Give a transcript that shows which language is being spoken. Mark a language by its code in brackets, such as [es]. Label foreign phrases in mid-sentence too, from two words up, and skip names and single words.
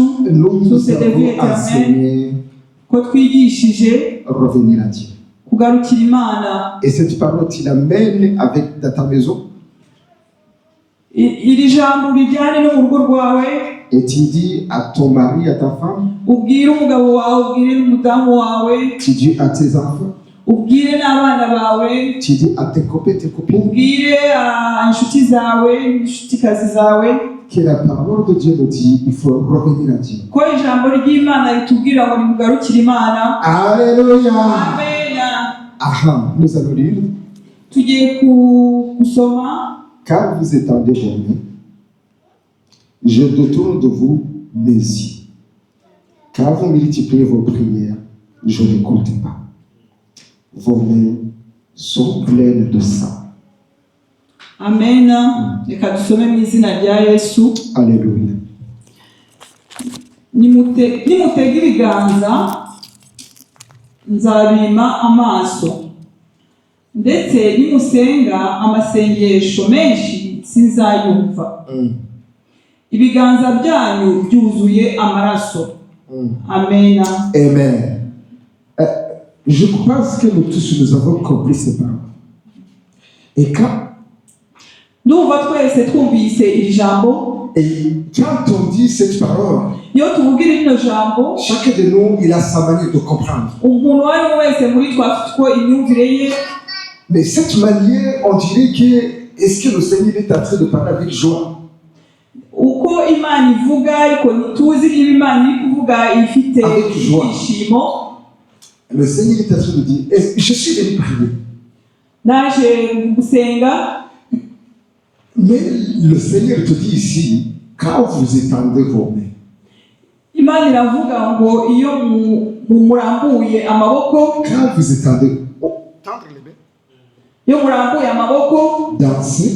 [fr] nous Source de vie avons éternelle, enseigné [rw] ko twigishije [fr] revenir à Dieu. [rw] kugarukira Imana. [fr] Et cette parole, tu l'amènes avec dans ta maison [rw] Iri jambo rijyane no mu rugo rwawe, [fr] et tu dis à ton mari, à ta femme, [rw] ubwire umugabo wawe, ubwire n'umudamu wawe, [fr] tu dis à tes enfants, [rw] ubwire n'abana bawe, [fr] tu dis à tes copains, tes copines, [rw] ubwire inshuti zawe n'inshutikazi zawe [fr] que la parole de Dieu nous dit il faut revenir à Dieu. [rw] ko ijambo ry'Imana ritubwira ngo nimugarukire Imana. Alléluia. Amen. [fr] Aha, nous allons lire. [rw] Tugiye gusoma. [fr] Car vous étendez vos mains, je détourne de vous mes yeux. Car vous multipliez vos prières, je ne compte pas. Vos mains sont pleines de sang. Amen. [rw] Reka dusome mu izina rya Yesu. Alléluia. Nimutega ibiganza nzabima amaso, ndetse nimusenga amasengesho menshi sinzayumva. Ibiganza byanyu byuzuye amaraso. Amen. Amen. [fr] Je pense que nous tous nous avons compris ces paroles. Et [rw] Ndumva twese twumvise iri jambo. [fr] quand on dit cette parole, [rw] Iyo tuvugira rino jambo, [fr] chacun de nous, il a sa manière de comprendre. [rw] umuntu uwo ari we wese muri twe afite uko imyumvire ye. [fr] Mais cette manière, on dirait que, est-ce que le Seigneur est en train de parler avec joie? [rw] Uko Imana ivuga ariko ntituzi niba Imana iri kuvuga ifite ibyishimo. [fr] Le Seigneur est en train de dire, je suis venu parler. [rw] Naje gusenga. [fr] Mais le Seigneur te dit ici, quand vous étendez vos mains, [rw] Imana iravuga ngo iyo murambuye amaboko, [fr] quand vous étendez, tendre les mains, [rw] iyo murambuye amaboko, [fr] danser